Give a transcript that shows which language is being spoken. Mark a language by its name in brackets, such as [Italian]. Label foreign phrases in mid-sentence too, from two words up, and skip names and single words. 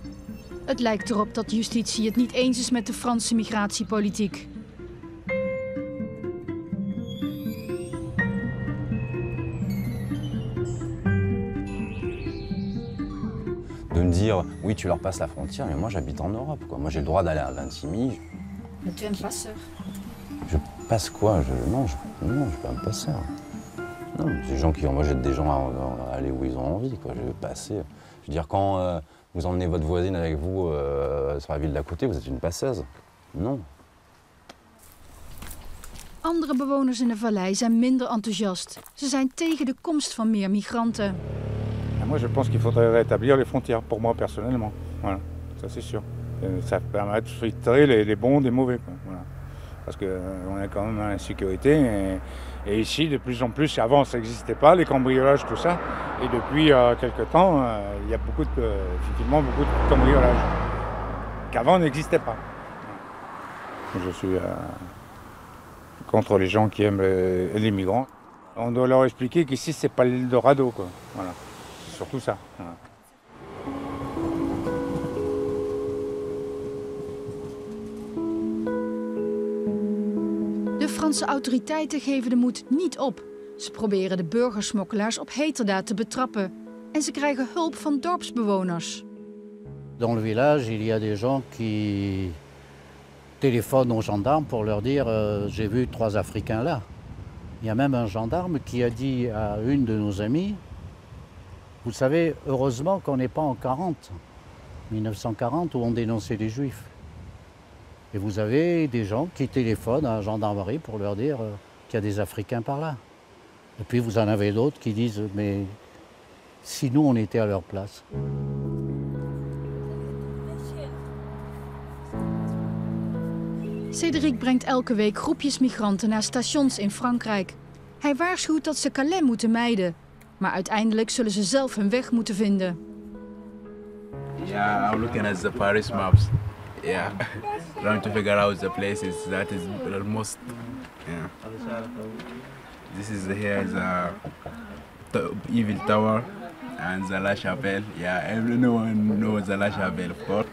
[Dutch] Het lijkt erop dat justitie het niet eens is met de Franse migratiepolitiek. [French] De me dire, oui, tu leur passes la frontière, mais moi j'habite en Europe, quoi. Moi j'ai le droit d'aller à Ventimille. Mais tu es un passeur. Je passe quoi? Non, je suis pas un passeur. Non, moi j'aide des gens à aller où ils ont envie, quoi. Je vais passer. Je veux dire, quand vous emmenez votre voisine avec vous sur la ville d'à côté, vous êtes une passeuse. Non. [Dutch] Andere bewoners in de vallei zijn minder enthousiast. Ze zijn tegen de komst van meer migranten. [French] Moi, je pense qu'il faudrait rétablir les frontières, pour moi personnellement. Voilà, ça c'est sûr. Ça permet de filtrer les bons des mauvais, quoi. Voilà. Parce qu'on est quand même dans l'insécurité. Et ici, de plus en plus, avant ça n'existait pas, les cambriolages, tout ça. Et depuis quelques temps, il y a effectivement beaucoup de cambriolages qu'avant n'existaient pas. Je suis contre les gens qui aiment les migrants. On doit leur expliquer qu'ici, c'est pas l'Eldorado, quoi. Voilà. C'est surtout ça. Voilà. [Dutch] De Franse autoriteiten geven de moed niet op. Ze proberen de burgersmokkelaars op heterdaad te betrappen. En ze krijgen hulp van dorpsbewoners. [French] Dans le village, il y a des gens qui téléphonent aux gendarmes pour leur dire j'ai vu 3 Africains là. Il y a même un gendarme qui a dit à une de nos amies, vous savez, heureusement qu'on n'est pas en 1940, où on dénonçait les Juifs. Et vous avez des gens qui téléphonent à la gendarmerie pour leur dire qu'il y a des Africains par là. Et puis vous en avez d'autres qui disent, mais si nous on était à leur place. [Dutch] Cédric brengt elke week groepjes migranten naar stations in Frankrijk. Hij waarschuwt dat ze Calais moeten mijden. Maar uiteindelijk zullen ze zelf hun weg moeten vinden. [English] Yeah, I'm looking at the Paris maps. yeah, trying to figure out the places that is the most. Yeah. This is here is a Evil Tower and the La Chapelle. Yeah, everyone knows the La Chapelle, of course.